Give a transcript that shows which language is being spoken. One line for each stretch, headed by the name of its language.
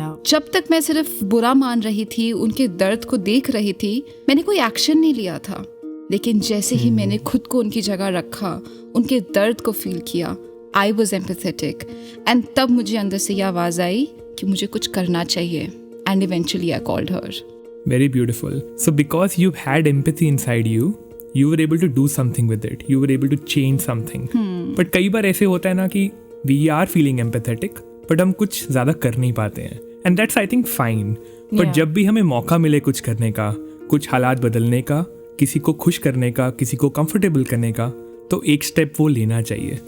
Hindi: जब तक मैं सिर्फ बुरा मान रही थी, उनके दर्द को देख रही थी, मैंने कोई एक्शन नहीं लिया था. लेकिन जैसे ही मैंने खुद को उनकी जगह रखा, उनके दर्द को फील किया,
English: I was empathetic and
Hindi: तब मुझे अंदर से ये आवाज़ आई कि मुझे कुछ करना चाहिए
English: And eventually I called her. Very beautiful. So because you've had empathy inside you, you were able to do something with it. You were able to change something.
Hindi: But कई बार ऐसे होता है ना कि
English: we are feeling empathetic, but
Hindi: हम कुछ ज़्यादा कर नहीं पाते हैं.
English: And that's I think fine. But Yeah.
Hindi: जब भी हमें मौका मिले कुछ करने का, कुछ हालात बदलने का, किसी को खुश करने का, किसी को कंफर्टेबल करने का, तो एक स्टेप वो लेना चाहिए.